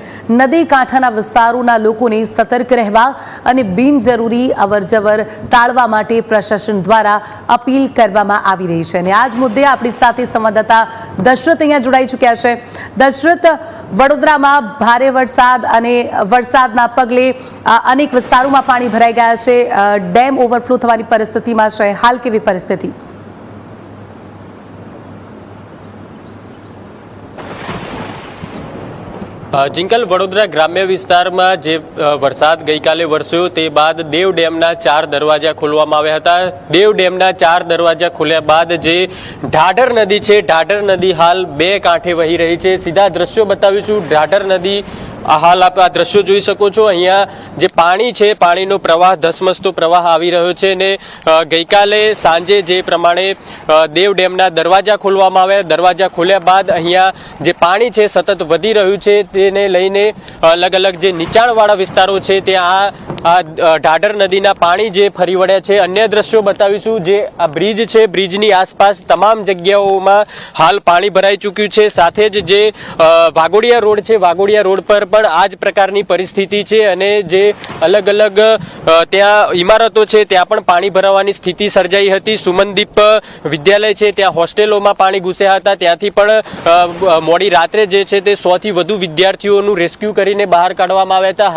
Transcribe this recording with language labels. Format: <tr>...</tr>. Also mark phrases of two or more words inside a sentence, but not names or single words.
<gu>નદી કાંઠાના વિસ્તારોના લોકોને સતર્ક રહેવા અને બિનજરૂરી અવરજવર ટાળવા માટે પ્રશાસન દ્વારા અપીલ કરવામાં આવી રહી છે। અને આ જ મુદ્દે આપણી સાથે સંવાદદાતા દશરથ અહીંયા જોડાઈ ચૂક્યા છે। દશરથ, વડોદરામાં ભારે વરસાદ અને વરસાદના પગલે અનેક વિસ્તારોમાં પાણી ભરાઈ ગયા છે। ડેમ ઓવરફ્લો થવાની પરિસ્થિતિમાં છે, હાલ કેવી પરિસ્થિતિ? જિંકલ વડોદરા ગ્રામ્ય વિસ્તારમાં જે વરસાદ ગઈ કાલે વરસ્યો તે બાદ દેવ ડેમના 4 દરવાજા ખોલવામાં આવ્યા હતા। દેવ ડેમના 4 દરવાજા ખોલ્યા બાદ જે ઢાઢર નદી છે, ઢાઢર નદી હાલ 2 કાંઠે વહી રહી છે। સીધા દૃશ્યો બતાવીશું। ઢાઢર નદી હાલ આપ આ દૃશ્યો જોઈ શકો છો। અહીંયા જે પાણી છે, પાણીનો પ્રવાહ ધસમસતો પ્રવાહ આવી રહ્યો છે ને ગઈકાલે સાંજે જે પ્રમાણે દેવ ડેમના દરવાજા ખોલવામાં આવ્યા। દરવાજા ખોલ્યા બાદ અહીંયા જે પાણી છે સતત વધી રહ્યું છે તેને લઈને અલગ અલગ જે નીચાણવાળા વિસ્તારો છે ત્યાં આ ઢાઢર નદીના પાણી જે ફરી વળ્યા છે। અન્ય દૃશ્યો બતાવીશું। જે આ બ્રિજ છે, બ્રિજની આસપાસ તમામ જગ્યાઓમાં હાલ પાણી ભરાઈ ચૂક્યું છે। સાથે જ જે વાગોડિયા રોડ છે, વાગોડિયા રોડ પર પણ આજ પ્રકારની પરિસ્થિતિ છે અને જે અલગ અલગ ત્યાં ઇમારતો છે ત્યાં પણ પાણી ભરાવાની સ્થિતિ સર્જાઈ હતી। સુમનદીપ વિદ્યાલય છે ત્યાં હોસ્ટેલોમાં પાણી ઘૂસ્યા હતા। ત્યાંથી પણ મોડી રાત્રે જે છે તે 100 થી વધુ વિદ્યાર્થીઓનું રેસ્ક્યુ કરીને બહાર કાઢવામાં આવ્યા હતા।</gu>